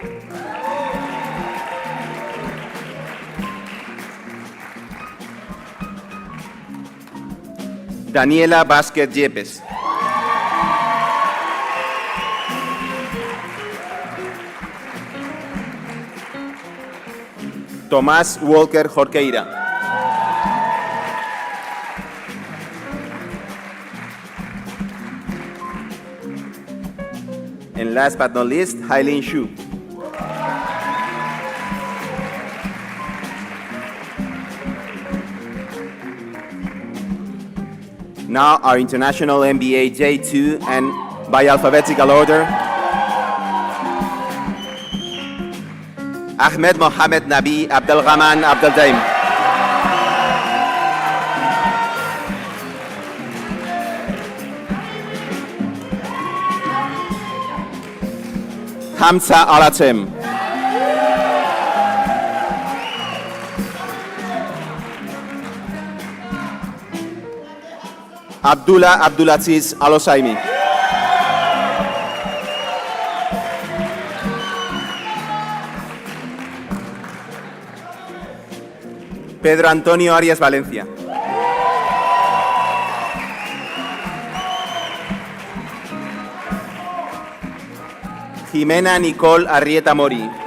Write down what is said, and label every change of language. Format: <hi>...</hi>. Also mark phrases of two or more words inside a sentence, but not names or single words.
<en>Daniela Vázquez Yepes. Tomás Walker Jorqueira. And last but not least, Hailin Xu. Now our International MBA J2, and by alphabetical order, Ahmed Mohamed Nabi Abdelrahman Abdeldaim. Hamza Alatem. Abdullah Abdulaziz Alosaimi. Pedro Antonio Arias Valencia. Jimena Nicole Arrieta Mori.</en>